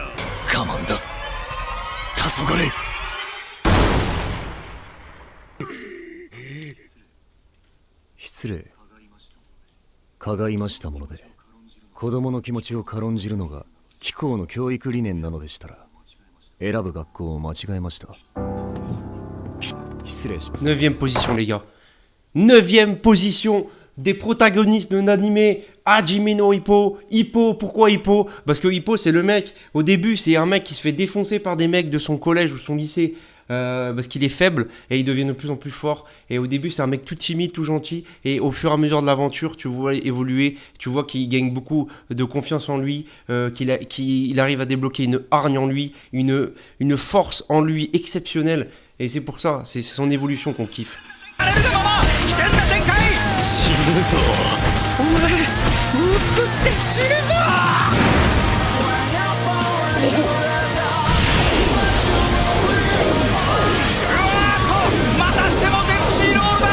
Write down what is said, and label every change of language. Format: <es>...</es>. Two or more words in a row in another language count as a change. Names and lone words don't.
<ja>我慢だ。黄昏。失礼。かがいましたもので、子供の気持ちを軽んじるのが貴校の教育理念なのでしたら、選ぶ学校を間違えました。失礼します。</ja> <fr>9e position, les gars. 9e position des protagonistes d'un animé, Hajime no Ippo. Ippo, pourquoi Ippo? Parce que Ippo, c'est le mec, au début, c'est un mec qui se fait défoncer par des mecs de son collège ou son lycée. Parce qu'il est faible et il devient de plus en plus fort. Et au début, c'est un mec tout timide, tout gentil. Et au fur et à mesure de l'aventure, tu vois évoluer. Tu vois qu'il gagne beaucoup de confiance en lui, qu'il arrive à débloquer une hargne en lui, une force en lui exceptionnelle. Et c'est pour ça, c'est son évolution qu'on kiffe.</fr> <ja>死ぬぞ。お前、もう少しで死ぬぞ。またしてもデンプシーロールだ。</ja>